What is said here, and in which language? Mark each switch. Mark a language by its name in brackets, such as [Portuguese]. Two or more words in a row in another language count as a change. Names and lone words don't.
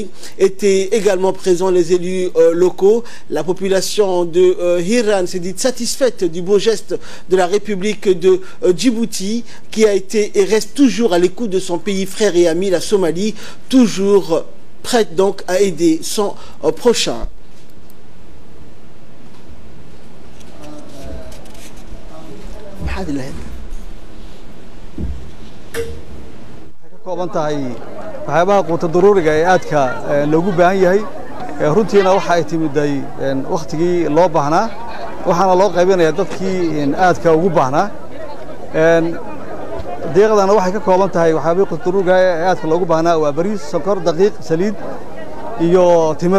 [French] Étaient également présents les élus locaux. La population de Hiran s'est dite satisfaite du beau geste de la République de Djibouti, qui a été et reste toujours à l'écoute de son pays frère et ami, la Somalie, toujours prête donc à aider son prochain. [Somali] waxyaabaha quuta daruuriga ee aadka loogu baahan yahay runtiina waxa ay timiday waqtigii loo baahnaa waxaana loo qaybinayaa dadkii aadka ugu baahnaa deeqdana waxay ka kooban tahay waxyaabaha quuta daruuriga ee aadka loogu baahnaa waa bariis, sonkor, daqiiq, saliid iyo timir.